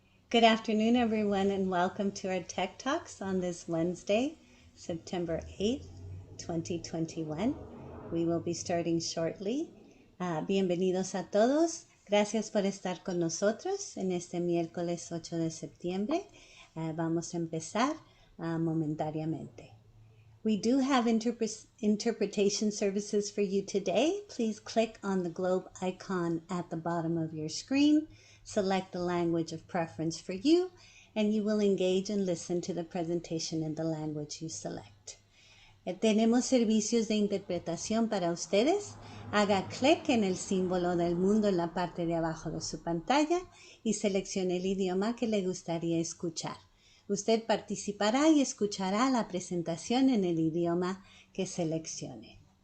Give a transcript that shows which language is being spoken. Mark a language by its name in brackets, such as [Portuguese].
[English] Good afternoon, everyone, and welcome to our Tech Talks on this Wednesday, September 8th, 2021. We will be starting shortly. [Spanish] Bienvenidos a todos. Gracias por estar con nosotros en este miércoles 8 de septiembre. Vamos a empezar momentáneamente. [English] We do have interpretation services for you today. Please click on the globe icon at the bottom of your screen, select the language of preference for you, and you will engage and listen to the presentation in the language you select. [Spanish] Tenemos servicios de interpretación para ustedes. Haga clic en el símbolo del mundo en la parte de abajo de su pantalla y seleccione el idioma que le gustaría escuchar. Usted participará y escuchará la presentación en el idioma que seleccione.